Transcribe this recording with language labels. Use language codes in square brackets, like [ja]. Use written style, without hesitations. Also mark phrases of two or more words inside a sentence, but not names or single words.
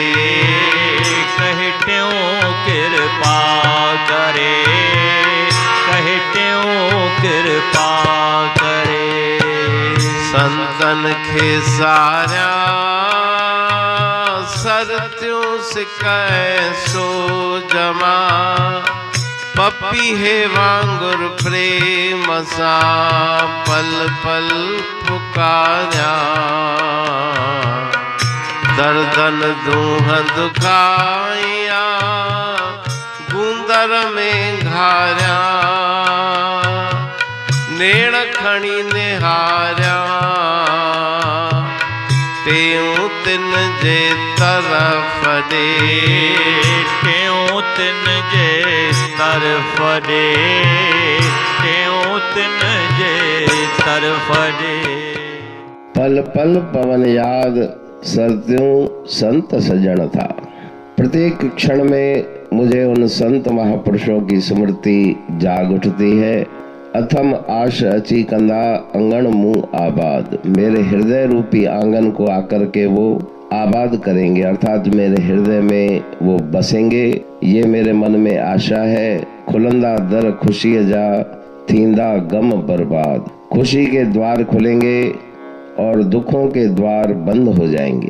[sd] कहटियूं कृपा करे। कहटियूं कृपा करे। संतन खे सारिया सरत्यूं सिकाए सो जमा। पपी है वांगुर प्रेम सा पल पल पुकार्या। दर्दन दूह दुखाइया गूंदर में घारिया। नेण खणी निहारिया टेऊं तिन जे तरफ दे। टेऊं तिन जे तरफ दे। टेऊं तिन जे तरफ दे। पल पल पवन याद सरत्यों संत सजन था। [hi] प्रत्येक क्षण में मुझे उन संत महापुरुषों की स्मृति जाग उठती है। [sd] अथम आश अची कंदा अंगण मुँह आबाद। [hi] मेरे हृदय रूपी आंगन को आकर के वो आबाद करेंगे, अर्थात मेरे हृदय में वो बसेंगे। ये मेरे मन में आशा है। [sd] खुलंदा दर खुशी जा थींदा गम बर्बाद। [hi] खुशी के द्वार खुलेंगे और दुखों के द्वार बंद हो जाएंगे।